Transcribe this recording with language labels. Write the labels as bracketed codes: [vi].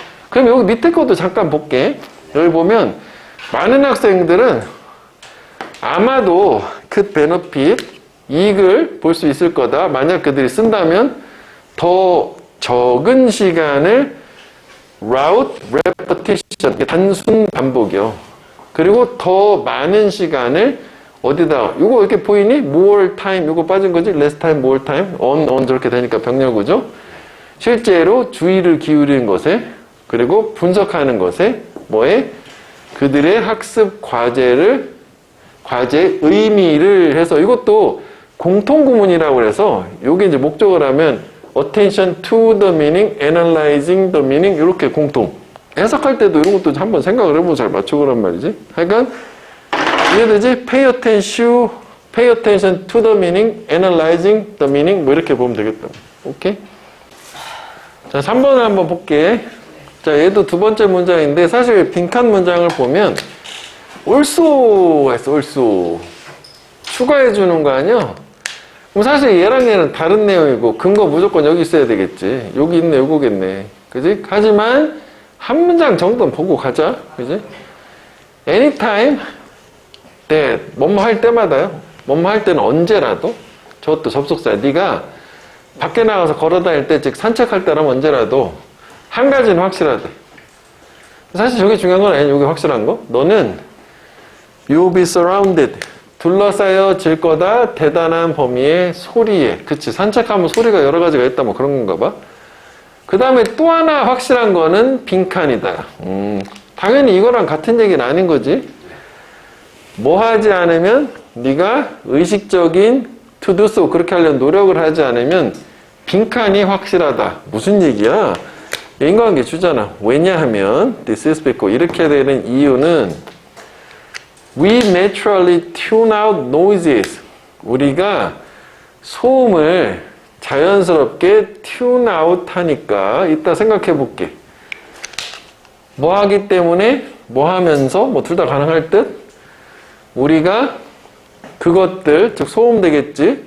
[ko] 그럼 여기 밑에 것도 잠깐 볼게. 여기 보면 많은 학생들은 아마도 그 베너핏, 이익을 볼 수 있을 거다. 만약 그들이 쓴다면 더 적은 시간을 [en] route repetition, [ko] 단순 반복이요. 그리고 더 많은 시간을 어디다, 요거 이렇게 보이니? [en] more time, [ko] 요거 빠진 거지? [en] less time, more time, on [ko] 저렇게 되니까 병렬구죠. 실제로 주의를 기울이는 것에, 그리고 분석하는 것에, 뭐에? 그들의 학습 과제의 의미를 해서 이것도 공통구문이라고 해서 요게 이제 목적을 하면 [en] attention to the meaning, [ko] analyzing the meaning 이렇게 공통. 해석할 때도 이런 것도 한번 생각을 해보면 잘 맞춰보란 말이지. 하여간 이해되지? [en] pay attention to the meaning, analyzing the meaning [ko] 뭐 이렇게 보면 되겠다. 오케이? 자, 3번을 한번 볼게. 자, 얘도 두 번째 문장인데 사실 빈칸 문장을 보면 also가 있어, also. 추가해 주는 거 아니야? 그럼 사실 얘랑 얘는 다른 내용이고 근거 무조건 여기 있어야 되겠지. 여기 있네, 요거겠네. 그지? 하지만 한 문장 정도는 보고 가자. 그지? [en] anytime that [ko] 뭐뭐 할 때마다요. 뭐뭐 할 때는 언제라도 저것도 접속사야. 네가 밖에 나가서 걸어 다닐 때, 즉 산책할 때라면 언제라도 한 가지는 확실하대. 사실 저게 중요한 건 아니야. 여기 확실한 거. 너는 [en] you'll be surrounded. [ko] 둘러싸여질 거다. 대단한 범위의 소리에. 그치. 산책하면 소리가 여러 가지가 있다. 뭐 그런 건가 봐. 그 다음에 또 하나 확실한 거는 빈칸이다. 당연히 이거랑 같은 얘기는 아닌 거지. 뭐 하지 않으면 네가 의식적인 to do so 그렇게 하려는 노력을 하지 않으면 빈칸이 확실하다. 무슨 얘기야? 인과관계 주잖아. 왜냐하면 [en] this is because [ko] 이렇게 되는 이유는 [en] we naturally tune out noises. [ko] 우리가 소음을 자연스럽게 [en] tune out [ko] 하니까 이따 생각해 볼게. 뭐 하기 때문에 뭐 하면서 뭐 둘 다 가능할 듯 우리가 그것들 즉 소음 되겠지.